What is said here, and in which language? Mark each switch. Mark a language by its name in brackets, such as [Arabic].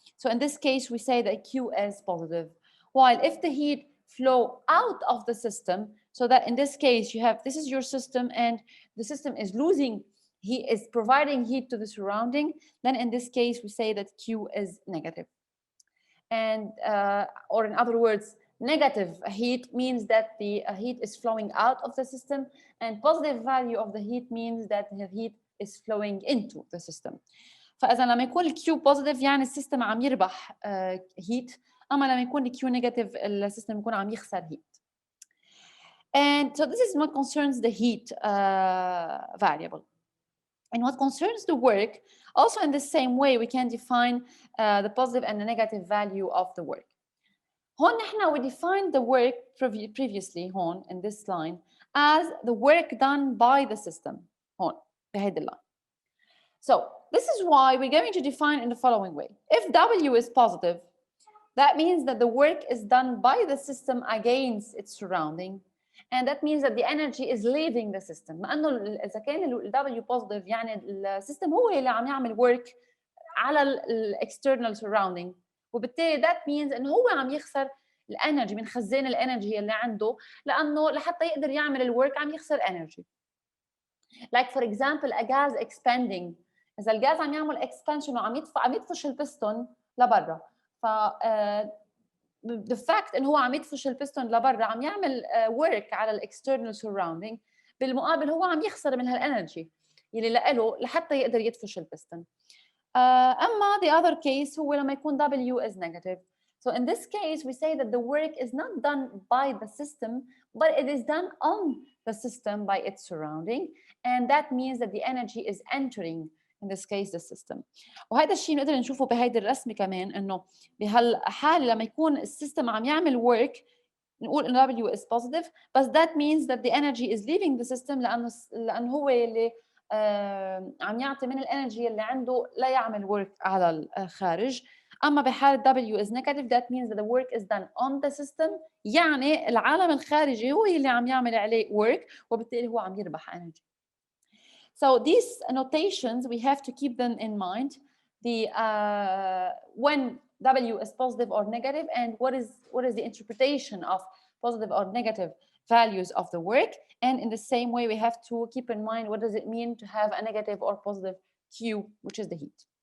[English] So in this case, we say that Q is positive. While if the heat flow out of the system, so that in this case, you have, this is your system, and the system is losing, he is providing heat to the surrounding, then in this case, we say that Q is negative. And, or in other words, negative heat means that the heat is flowing out of the system, and positive value of the heat means that the heat is flowing into the system. [Arabic] فإذا لما يكون الكيو positive يعني السيستم عم يربح heat، أما لما يكون الكيو negative السيستم يكون عم يخسر heat. [English] And so this is what concerns the heat variable. And what concerns the work, also in the same way we can define the positive and the negative value of the work. [Arabic] هون نحن [English] we defined the work previously هون in this line as the work done by the system [Arabic] هون بهيدي اللاين. [English] So this is why we're going to define in the following way. If W is positive, that means that the work is done by the system against its surrounding, and that means that the energy is leaving the system. [Arabic] مع انه اذا كان ال W positive يعني السيستم هو اللي عم يعمل work على ال external surrounding، وبالتالي [English] that means [Arabic] انه هو عم يخسر الانرجي من خزان الانرجي اللي عنده، لانه لحتى يقدر يعمل الورك عم يخسر انرجي. [English] Like for example a gas expanding، [Arabic] اذا الغاز عم يعمل expansion وعم يدفش البستون لبرا، ف [English] the fact [Arabic] انه هو عم يدفش البستون لبرا عم يعمل work على الاكسترنال surrounding، بالمقابل هو عم يخسر من هالانرجي يلي له لحتى يقدر يدفش البستون. [English] اما the other case [Arabic] هو لما يكون [English] W is negative. So in this case we say that the work is not done by the system but it is done on the system by its surrounding, and that means that the energy is entering in this case the system. [Arabic] وهذا الشيء نقدر نشوفه بهيدي الرسمه كمان، انه بهالحاله لما يكون السيستم عم يعمل work نقول انه [English] W is positive but that means that the energy is leaving the system [Arabic] لانه هو اللي عم يعطي من الانرجي اللي عنده لا يعمل work على الخارج. اما بحاله [English] W is negative that means that the work is done on the system، [Arabic] يعني العالم الخارجي هو اللي عم يعمل عليه work وبالتالي هو عم يربح energy. [English] So these notations we have to keep them in mind. The when W is positive or negative, and what is the interpretation of positive or negative values of the work, and in the same way we have to keep in mind what does it mean to have a negative or positive Q, which is the heat.